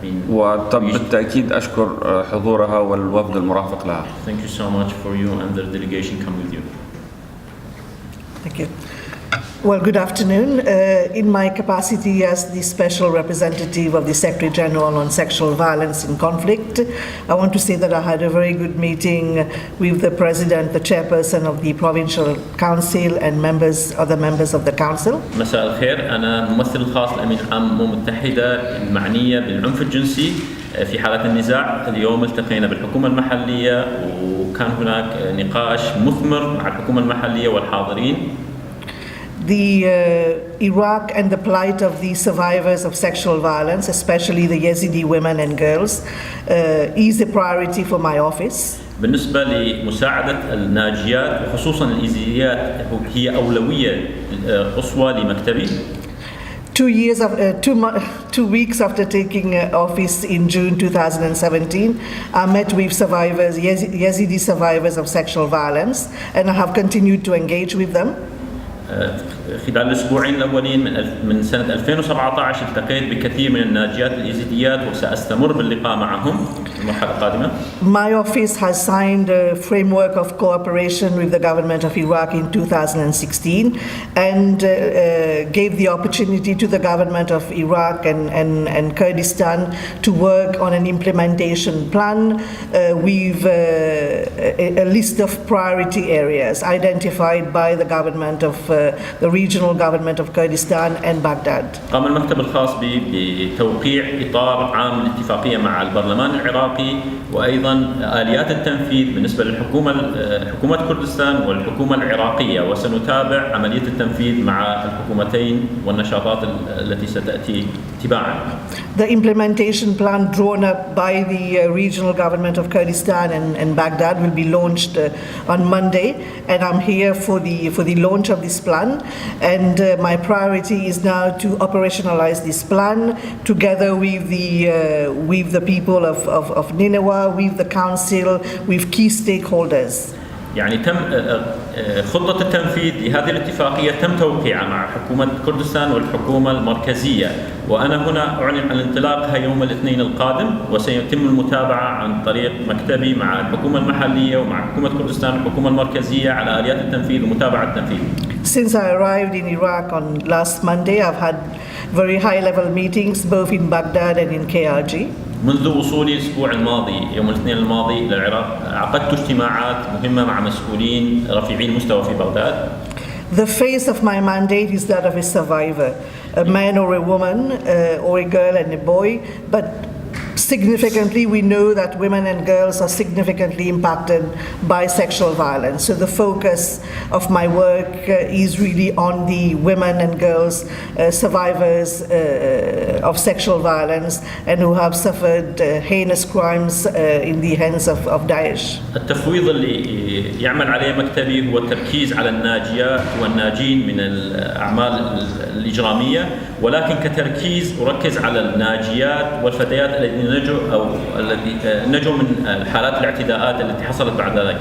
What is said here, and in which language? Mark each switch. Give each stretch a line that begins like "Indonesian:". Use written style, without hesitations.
Arabic: وبالتأكيد أشكر حضورها والوفد المرافق لها.
English: Thank you so much for you and the delegation come with you. Thank you. Well, good afternoon. In my capacity as the Special Representative of the Secretary General on Sexual Violence in Conflict, I want to say that I had a very good meeting with the President, the Chairperson of the Provincial Council and other members of the Council.
Arabic: مساء الخير، أنا ممثل الخاص لأمين عام الأمم المتحدة المعنية بالعنف الجنسي في حالات النزاع. اليوم التقينا بالحكومة المحلية وكان هناك نقاش مثمر مع الحكومة المحلية والحاضرين.
English: The Iraq and the plight of the survivors of sexual violence, especially the Yazidi women and girls, is a priority for my office.
Arabic: بالنسبة لمساعدة الناجيات وخصوصاً اليزيديات هي أولوية قصوى لمكتبي.
English: 2 weeks after taking office in June 2017, I met with survivors, Yazidi survivors of sexual violence, and I have continued to engage with them.
Arabic: خلال الأسبوعين الأولين من سنة 2017 التقيت بكثير من الناجيات اليزيديات وسأستمر باللقاء معهم في المرحلة القادمة.
English: My office has signed a framework of cooperation with the government of Iraq in 2016 and gave the opportunity to the government of Iraq and Kurdistan to work on an implementation plan with a list of priority areas identified by the government of the regional government of Kurdistan and Baghdad.
Arabic: قام المكتب الخاص بتوقيع إطار عام للاتفاقية مع البرلمان العراقي وأيضا آليات التنفيذ بالنسبة حكومة كردستان والحكومة العراقية، وسنتابع عملية التنفيذ مع الحكومتين والنشاطات التي ستأتي تباعا.
English: The implementation plan drawn up by the regional government of Kurdistan and Baghdad will be launched on Monday, and I'm here for the launch of this plan. And my priority is now to operationalize this plan together with the people of Nineveh, with the council, with key stakeholders.
Arabic: يعني تم خطة التنفيذ لهذه الاتفاقية تم توقيعها مع حكومة كردستان والحكومة المركزية، وأنا هنا أعلن عن انطلاقها يوم الاثنين القادم، وسيتم المتابعة عن طريق مكتبي مع الحكومة المحلية ومع حكومة كردستان والحكومة المركزية على آليات التنفيذ ومتابعة التنفيذ.
English: Since I arrived in Iraq on last Monday, I've had very high-level meetings both in Baghdad and in KRG.
Arabic: منذ وصولي الأسبوع الماضي يوم الاثنين الماضي إلى العراق عقدت اجتماعات مهمة مع مسؤولين رفيعي المستوى في بغداد.
English: The face of my mandate is that of a survivor, a man or a woman, or a girl and a boy, but significantly we know that women and girls are significantly impacted by sexual violence. So the focus of my work is really on the women and girls survivors of sexual violence and who have suffered heinous crimes in the hands of Daesh.
Arabic: التفويض اللي يعمل عليه مكتبي هو التركيز على الناجيات والناجين من الأعمال الإجرامية، ولكن كتركيز أركز على الناجيات والفتيات الذين نجوا من حالات الاعتداءات التي حصلت بعد ذلك.